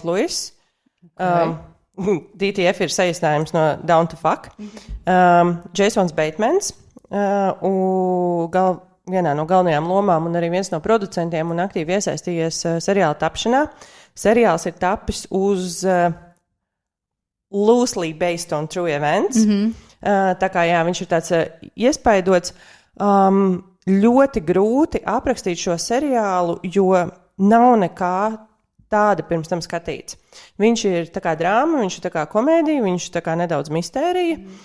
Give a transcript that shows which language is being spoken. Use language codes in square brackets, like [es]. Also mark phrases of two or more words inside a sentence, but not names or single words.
[lv] Louis. Okay. DTF ir saīsinājums no [en] Down to Fuck. [lv] Jasons Batemans, vienā no galvenajām lomām un arī viens no producentiem un aktīvi iesaistījies seriāla tapšanā. seriāls ir tapis uz [en] loosely based on true events. [lv] Tā kā jā, viņš ir tāds iespaidots. Ļoti grūti aprakstīt šo seriālu, jo nav nekā tāda pirms tam skatīts. Viņš ir tā kā drāma, viņš ir tā kā komēdija, viņš ir tā kā nedaudz mistērija.